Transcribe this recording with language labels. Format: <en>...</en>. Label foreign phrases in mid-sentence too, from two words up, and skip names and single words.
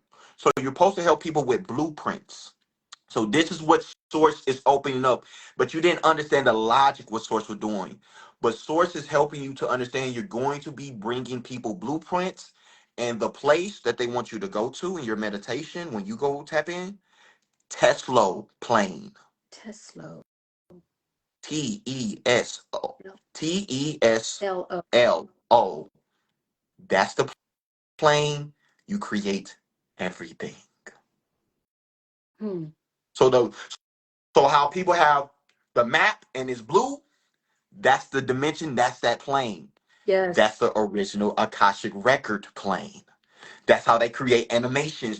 <en>So you're supposed to help people with blueprints. So this is what Source is opening up, but you didn't understand the logic what Source was doing. But Source is helping you to understand you're going to be bringing people blueprints and the place that they want you to go to in your meditation when you go tap in, Tesla plane. Tesla. Teslo. L-O. Teslo. That's the plane. You create everything. Hmm. So how people have the map and it's blue, that's the dimension, that's that plane. Yes. That's the original Akashic record plane. That's how they create animations.</en>